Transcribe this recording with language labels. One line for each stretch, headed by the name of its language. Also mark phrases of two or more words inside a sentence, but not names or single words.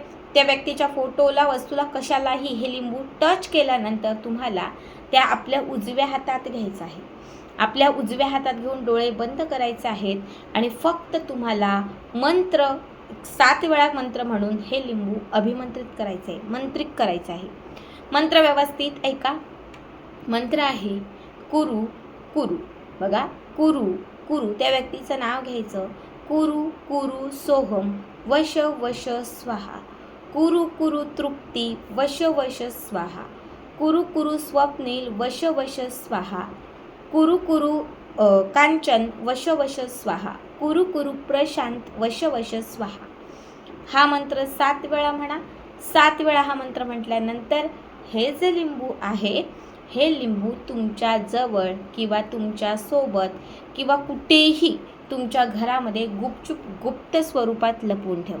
Marathi: त्या व्यक्तीच्या फोटोला, वस्तूला, कशालाही हे लिंबू टच केल्यानंतर तुम्हाला त्या आपल्या उजव्या हातात घ्यायचं आहे. आपल्या उजव्या हातात घेऊन डोळे बंद करायचे आहेत आणि फक्त तुम्हाला मंत्र 7 वेळा मंत्र म्हणून हे लिंबू अभिमंत्रित करायचं आहे, मंत्रित करायचं आहे. मंत्र व्यवस्थित ऐका. मंत्र आहे
Sanskrit: कुरु कुरु. बघा, कुरु कुरु,
Marathi: त्या व्यक्तीचं नाव घ्यायचं.
Sanskrit: कुरु कुरु सोहम वश वश स्वाहा. कुरु कुरु तृप्ती वश वश स्वाहा. कुरु कुरु स्वप्नील वश वश स्वाहा. कुरु कुरु कांचन वश वश स्वाहा. कुरु कुरु प्रशांत वश वश स्वाहा.
Marathi: हा मंत्र 7 वेळा म्हणा. 7 वेळा हा मंत्र म्हटल्यानंतर हे जे लिंबू आहे, हे लिंबू तुमच्या जवळ किंवा तुमच्या सोबत किंवा कुठेही तुमच्या घरामध्ये गुपचूप गुप्त स्वरूपात लपवून ठेवा.